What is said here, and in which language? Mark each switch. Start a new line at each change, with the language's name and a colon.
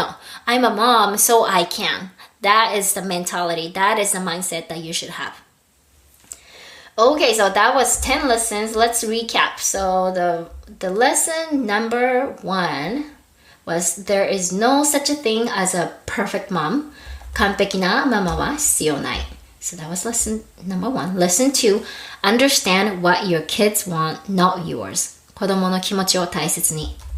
English: No, I'm a mom, so I can. That is the mentality. That is the mindset that you should have. Okay, so that was 10 lessons. Let's recap. So the lesson number 1 was there is no such a thing as a perfect mom.
Japanese: 完璧なママは必要ない.
English: So that was lesson number 1. Lesson 2, understand what your kids want, not yours.
Japanese: 子供の気持ちを大切に.